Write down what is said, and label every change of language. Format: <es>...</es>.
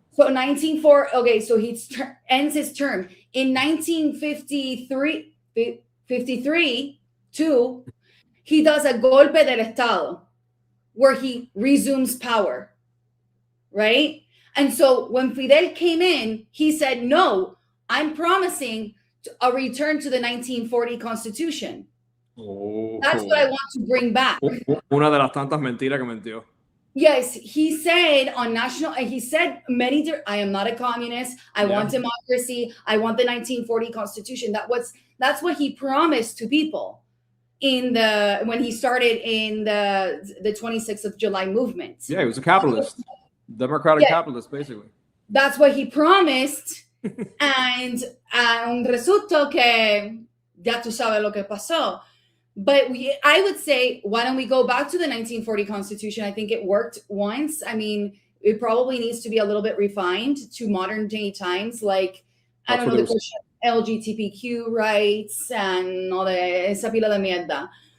<en>So 1940, okay, so he ends his term. In 1953, he does a golpe del Estado where he resumes power, right? And so when Fidel came in, he said, no, I'm promising a return to the 1940 Constitution. Oh. That's what I want to bring back.</en> <es>Una de las tantas mentiras que mintió.</es> <en>Yes, he said on national, and he said I am not a communist. I want democracy. I want the 1940 Constitution. That's what he promised to people when he started in the 26th of July movement. Yeah, he was a capitalist. Democratic capitalist, basically. That's what he promised.</en> <es>And resultó que ya tú sabes lo que pasó.</es> <en>But I would say, why don't we go back to the 1940 Constitution? I think it worked once. I mean, it probably needs to be a little bit refined to modern day times. Like, I don't know, the question of LGBTQ rights and all the</en> <es>esa pila de mierda.</es>